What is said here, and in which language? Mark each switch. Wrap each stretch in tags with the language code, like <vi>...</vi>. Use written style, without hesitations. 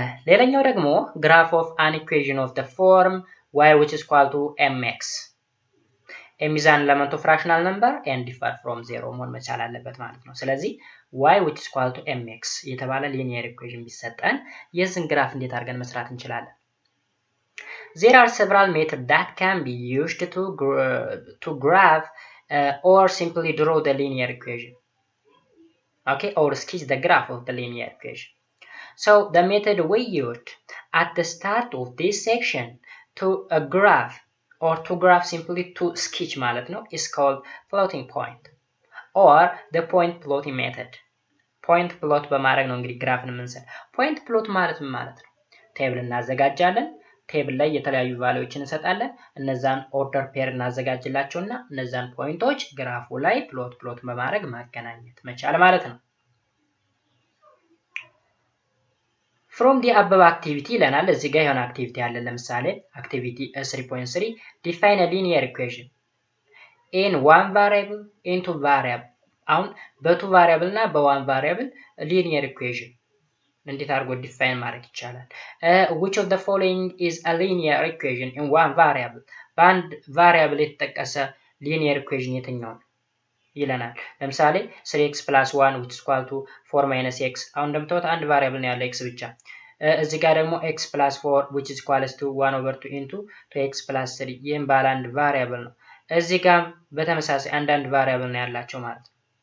<en>ሌላኛው ደግሞ ግራፍ ኦፍ አን ኢኩዌሽን ኦፍ ዘ ፎርም y which is equal to mx m is an element of rational number and differ from 0</en> <am>መሆን መቻል አለበት ማለት ነው። ስለዚህ</am> <en>y which is equal to mx የተባለ ሊኒየር ኢኩዌሽን ቢሰጠን የዚህን ግራፍ እንዴት አድርገን መስራት እንችላለን? There are several methods that can be used to graph or simply draw the linear equation. Okay, or sketch the graph of the linear equation. So the method we used at the start of this section to graph or to graph simply to sketch</en> <am>ማለት ነው</am> <en>is called plotting point or the point plotting method.</en> <am>ፖይንት ፕሎት በማድረግ ነው እንግዲህ ግራፍን የምንሰራ። ፖይንት ፕሎት ማለት ምን ማለት ነው? ቴብል እናዘጋጃለን። ቴብል ላይ የተለያዩ ቫልዩዎችን እንሰጣለን። እነዛን ኦርደር ፔር እናዘጋጅላቸውና እነዛን ፖይንቶች ግራፉ ላይ ፕሎት በማድረግ ማገናኘት መቻል ማለት ነው።</am> <en>from the above activity</en> <am>ይለናል። እዚህ ጋር የሆነ አክቲቪቲ አለ።</am> <en>ለምሳሌ አክቲቪቲ 3.3 define a linear equation in one variable into variable አሁን በቱ ቫሪያብል እና በዋን ቫሪያብል ሊኒየር ኢኩዌሽን እንዴት አድርጎ ዲፋይን ማድረግ ይቻላል? which of the following is a linear equation in one variable</en> <am>በአንድ ቫሪያብል የተጠቀሰ ሊኒየር ኢኩዌሽን የትኛው ነው ይለናል። ለምሳሌ 3x plus 1 which is equal to 4 minus x አሁን እንደምታዩት አንድ ቫሪያብል ነው ያለው x ብቻ። እዚህ ጋር ደግሞ x plus 4 which is equal to 1 over 2 into 2x plus 3 ይህም ባለ አንድ ቫሪያብል ነው። እዚህ ጋር በተመሳሳይ አንዳንድ ቫሪያብል ነው ያላቸው ማለት ነው።</am>